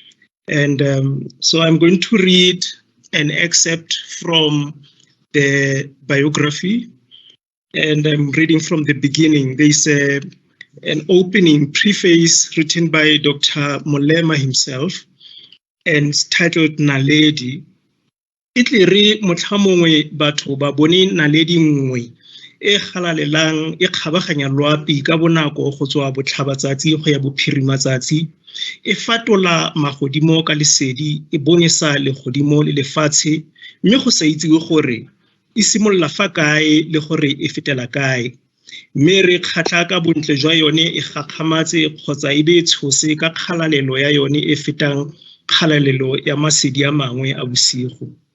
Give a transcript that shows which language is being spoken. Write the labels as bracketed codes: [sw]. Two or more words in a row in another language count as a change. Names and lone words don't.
[en] And so I'm going to read an excerpt from the biography, and I'm reading from the beginning. There's an opening preface written by Dr. Molema himself and titled Naledi. [tn] Itli re motlhamongwe batho ba bone naledi nngwe e galalelang e kgabaganya loapi ka bonako go tswa botlhabatsatsi go ya bophirimatsatsi e fatola magodimo ka lesedi e bonesa legodimo le lefatshe mme go sa itsewe gore e simolola fa kae le gore e fetela kae mme re kgatla ka bontle jwa yone e gakgamatse kgotsa e be tshose ka kgalalelo ya yone e fetang kgalalelo ya masedi a mangwe a bosigo.